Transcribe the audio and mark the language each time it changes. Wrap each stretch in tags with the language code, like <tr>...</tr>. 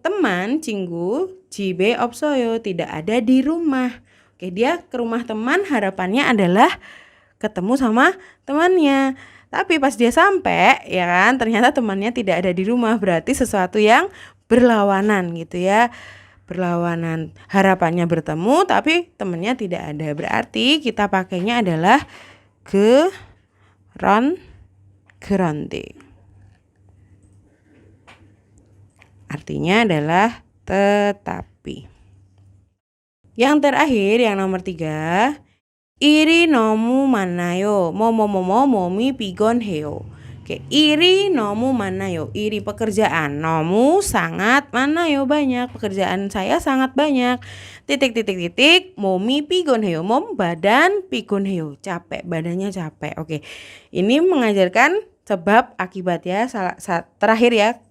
<ko>Teman 친구 집에 없어요.</ko> <id>Tidak ada di rumah. Oke, dia ke rumah teman, harapannya adalah ketemu sama temannya. Tapi pas dia sampai ya kan, ternyata temannya tidak ada di rumah. Berarti sesuatu yang berlawanan gitu ya. Berlawanan, harapannya bertemu tapi temannya tidak ada. Berarti kita pakainya adalah 그런데. Artinya adalah tetapi. Yang terakhir, yang nomor 3.</id> <ko>일이 너무 많아요. 몸이 피곤해요. Oke, 일이 너무 많아요. 일이</ko> <id>pekerjaan, 너무 sangat,</id> <ko>많아요</ko> <id>banyak. Pekerjaan saya sangat banyak.</id> <ko>몸이 피곤해요.</ko> <id>몸 badan,</id> <ko>피곤해요</ko> <id>capek, badannya capek. Oke. Ini mengajarkan sebab akibat ya. Terakhir ya.</id>